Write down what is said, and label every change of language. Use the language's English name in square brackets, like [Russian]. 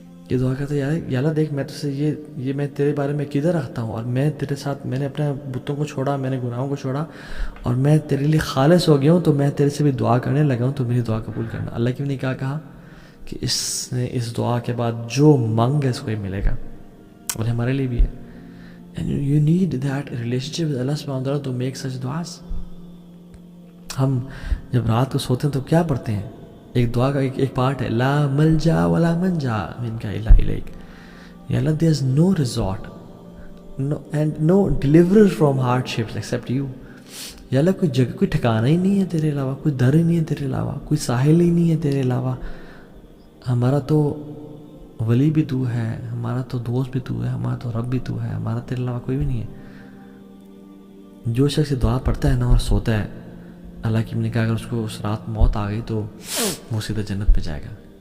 [Urdu] یہ دعا کرتا ہے یا اللہ دیکھ میں تجھ سے یہ میں تیرے بارے میں کدھر رکھتا ہوں، اور میں تیرے ساتھ میں نے اپنے بتوں کو چھوڑا، میں نے گناہوں کو چھوڑا اور میں تیرے لیے خالص ہو گیا ہوں، تو میں تیرے سے بھی دعا کرنے لگا ہوں، تو میری دعا قبول کرنا. اللہ کی نے کہا کہ اس نے اس دعا کے بعد جو مانگ ہے اس کو یہ ملے گا. اور ہمارے لیے بھی ہے. [English] And you need that relationship with Allah subhanahu wa ta'ala to make such du'as. [Urdu] ہم جب رات کو سوتے ہیں تو کیا پڑھتے ہیں؟ ایک دعا کا ایک پارٹ ہے [Arabic] لا ملجا ولا منجا منک الا الیک. [English] یا اللہ there is no resort and no deliverer from hardships except you. [Urdu] یا اللہ کوئی جگہ کوئی ٹھکانہ ہی نہیں ہے تیرے علاوہ, کوئی در ہی نہیں ہے تیرے علاوہ, کوئی ساحل ہی نہیں ہے تیرے علاوہ. ہمارا تو ولی بھی تو ہے, ہمارا تو دوست بھی تو ہے, ہمارا تو رب بھی تو ہے, ہمارا تیرے علاوہ کوئی بھی نہیں ہے. جو شخص دعا پڑھتا ہے نا اور سوتا ہے, اللہ کی نے کہا اگر اس کو اس رات موت آ گئی تو وہ سیدھا جنت پہ جائے گا.